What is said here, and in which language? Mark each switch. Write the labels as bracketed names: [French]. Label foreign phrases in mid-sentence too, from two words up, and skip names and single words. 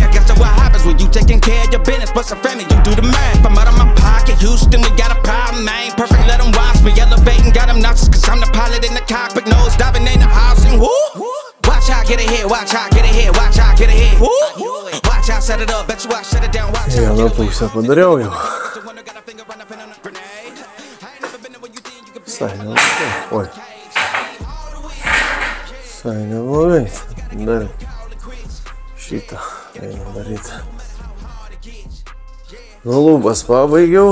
[English] I guess that's what happens when you taking care of your business. But some family, you do the math. I'm out of my pocket. Houston, we got a problem. I ain't perfect, let them watch me. Elevating, got them nauseous. Cause I'm the pilot in the cockpit. Nose diving in the housing. Woo! Watch out, get ahead. Watch out, get ahead. Watch out, get ahead. Woo! Watch out, set it up. Bet you I shut it down. Watch out. [Lithuanian] Vieną pusę padariau jau. Visai neblogai. Oi. Visai neblogai. Dar šitą einu daryti. Nu, lubas pabaigiau.